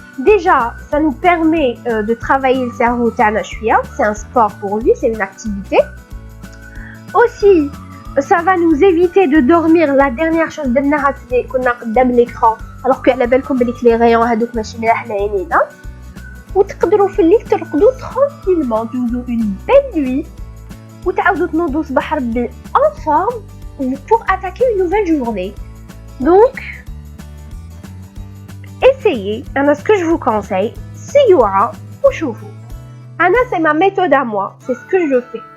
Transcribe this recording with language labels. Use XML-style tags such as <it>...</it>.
<fr>Déjà, ça nous permet de travailler le cerveau</fr> <ar>تاعنا شويه,</ar> <fr>c'est un sport pour lui, c'est une activité. Aussi, ça va nous éviter de dormir. La dernière chose</fr> <ar>درناها كنا قدام l'écran alors que على بالكم بلي لي ريون هذوك ماشي ملاح لعينينا. وتقدروا في الليل ترقدوا tranquillement, تجوزوا</ar> <fr>une belle nuit</fr> <ar>وتعاودوا تنوضوا صباح ربي</ar> <fr>en forme pour attaquer une nouvelle journée. Donc essayez. أنا ce que je vous conseille,</fr> <ar>سيوعة وشوفوا.</ar> <fr>أنا c'est ma méthode à moi, c'est ce que je fais.</fr>